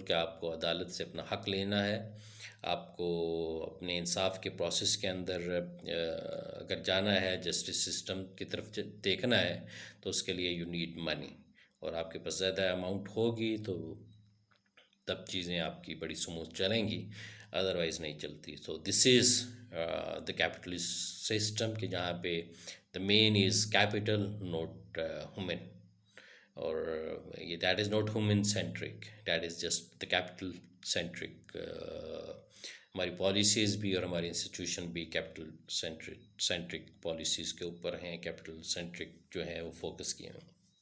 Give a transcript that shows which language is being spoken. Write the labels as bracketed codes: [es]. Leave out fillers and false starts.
[ur] کہ آپ کو عدالت سے اپنا حق لینا ہے، آپ کو اپنے انصاف کے پروسیس کے اندر اگر جانا ہے، جسٹس سسٹم کی طرف دیکھنا ہے تو اس کے لیے [en] You need money. [ur] اور آپ کے پاس زیادہ اماؤنٹ ہوگی تو تب چیزیں آپ کی بڑی سموتھ چلیں گی، ادروائز نہیں چلتی. [en] so this is the capitalist system [ur] کہ جہاں پہ [en] The man is capital not human. [ur] اور یہ [en] That is not human centric, that is just the capital centric. [ur] ہماری پالیسیز بھی اور ہماری انسٹیٹیوشن بھی کیپٹل سینٹرک پالیسیز کے اوپر ہیں، کیپٹل سینٹرک جو ہیں وہ فوکس کیے ہیں.